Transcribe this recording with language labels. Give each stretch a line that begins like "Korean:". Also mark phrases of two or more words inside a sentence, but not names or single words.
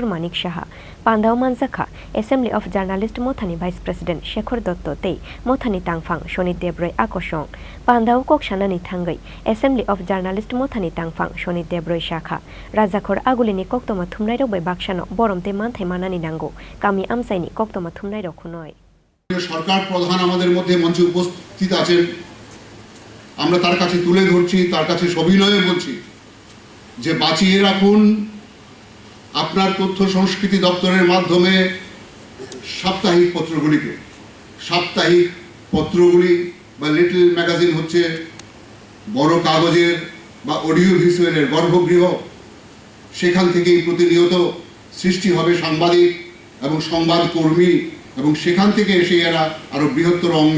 Kok Borok: Manik Shaha Pandao Manjakha Assembly of Journalist Mothani
English: Vice President
Kok Borok: Shekhar Dotto Tei Mothani Tangfang Shoni Debroi Akoshong Pandao kok shanani thangai Assembly of Journalist Mothani Tangfang Shoni Debroi Shakha Rajakhor agulini koktoma thumnai rok bai bakshano boromte manthai manani nango kami amsaini koktoma thumnai rok khunoi
Bangla: সরকার প্রধান আমাদের মধ্যে মঞ্চে উপস্থিত আছেন আমরা তার কাছে তুলে ধরছি তার কাছে সবিনয়ে বলছি যে বাঁচিয়ে রাখুন আপনার তথ্য সংস্কৃতি দপ্তরের মাধ্যমে সাপ্তাহিক পত্রগুলি বা
English: little magazine
Bangla: হচ্ছে বড় কাগজের বা অডিও ভিজুয়ালের গর্ভগৃহ সেখান থেকেই প্রতিনিয়ত সৃষ্টি হবে সাংবাদিক এবং সংবাদকর্মী এবং সেখান থেকে এসে এরা আরো বৃহত্তর